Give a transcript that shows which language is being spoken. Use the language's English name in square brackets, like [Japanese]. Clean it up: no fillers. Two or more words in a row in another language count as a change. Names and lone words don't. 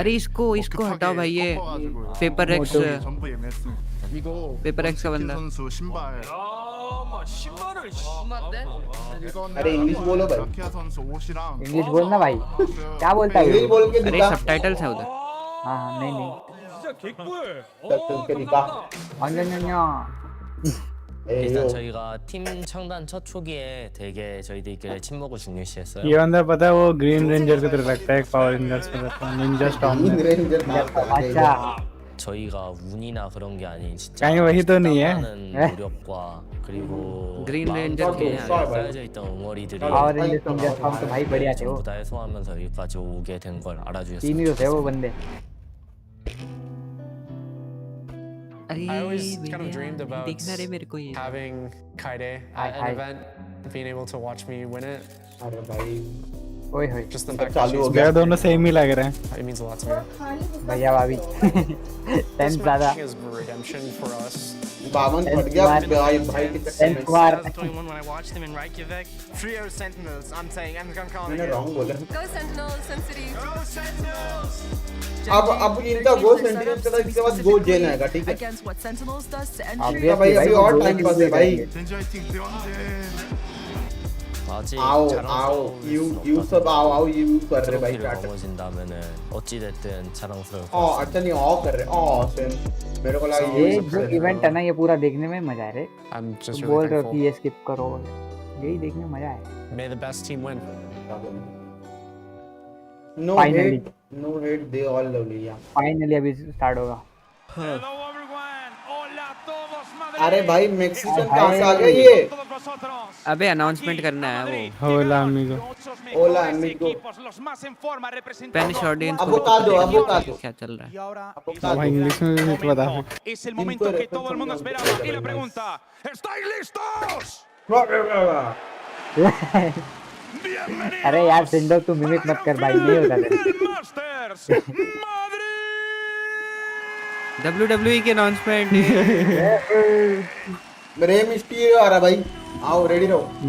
[Hindi] अरे इसको हटाओ भाई, ये पेपर एक्स का बंदा। अरे इंग्लिश बोलो भाई, इंग्लिश बोलना भाई, क्या बोलता है इंग्लिश वो? बोल के अरे दिखा। सबटाइटल्स है उधर। हाँ नहीं चल के दिखा। [Korean] 일단 저희가 팀 창단 첫 초기에 되게 저희들끼리 친목을 중요시했어요. [Hindi] ये बंदा पता है वो ग्रीन रेंजर की तरह लगता है, एक पावर रेंजर्स में लगता है, निंजा स्टॉर्म में। रेंजर अच्छा [Korean] 저희가 운이나 그런 게 아닌 진짜 [Hindi] कहीं वही तो नहीं है। [Korean] 많은 노력과 그리고 [Hindi] ग्रीन रेंजर के हैं। [Korean] 쌓여져 있던 응어리들이 [Hindi] पावर रेंजर्स निंजा स्टॉर्म तो भाई बढ़िया थे वो, [Korean] 전부 다 해소하면서 여기까지 오게 된 걸 [Hindi] तीन ही [Korean] 알아주셨습니다. [Hindi] तो थे वो बंदे। अरे [English] I always kind of dreamed about [Hindi] दिखना रे मेरे को ये। [English] having Kaide Hi, at hi. an event, being able to watch me win it. [Hindi] अरे भाई ओए होए [English] Just the fact that [Hindi] चालू हो [English] she's [Hindi] गया। यार दोनों सेम ही लग रहे हैं। [English] it means a lot to me. [Hindi] भैया भाभी [English] This [Hindi] टेंथ ज्यादा [English] match is redemption for us. [Hindi] 52 फट गया भाई, भाई के चक्कर टेंथ में। कुमार। [English] when I watched him in Reykjavik. Trio Sentinels, I'm saying, I'm gonna call [Hindi] मैंने रॉन्ग बोला। [English] Go Sentinels, Sun City. [Hindi] अब इनका गो सेंटिनेल चला, इसके बाद गो जेन आएगा, ठीक है? [English] Against what Sentinels does to Obviously, entry. [Hindi] भाई अभी वो और दो टाइम ही पास है निकल भाई। जाएंगे। [Korean] 아직 [Hindi] आओ [Korean] 자랑스러울 [Hindi] आओ [Korean] 순 [Hindi] यू [Korean] 없거든요. [Hindi] सब आओ यू कर रहे भाई [Korean] 트로피를 [Hindi] स्टार्ट। [Korean] 거머쥔다면은 어찌 됐든 자랑스러울 것 [Hindi] ओ [Korean] 같습니다. [Hindi] अच्छा नहीं ऑ कर रहे, ओ सेम मेरे को लगा ये ये जो इवेंट है ना, ये पूरा देखने में मजा है रे। [English] I'm just [Hindi] बोल [English] really [Hindi] रहे हो कि [English] thankful. [Hindi] ये स्किप करो, यही देखने में मजा है। [English] May the best team win. नो Finally. hate, no hate, they all lovely. ya [Hindi] फाइनली अभी स्टार्ट होगा। अरे भाई मैक्सिकन कहां से आ गए ये? अबे अनाउंसमेंट करना है वो। [Spanish] Hola amigo. Hola amigo. [English] Spanish audience [Hindi] अब बता दो, अब बता दो। क्या चल रहा है। अब इंग्लिश में भी नहीं बता सकते। [Spanish] Es el momento que todo el mundo esperaba. Y la pregunta, ¿estáis listos? [Hindi] अरे यार सिंडो तू मिमिक मत कर भाई, नहीं होता तेरे। Masters, WWE की अनाउंसमेंट। रे मिस्टी आ रहा भाई, आओ रेडी रहो।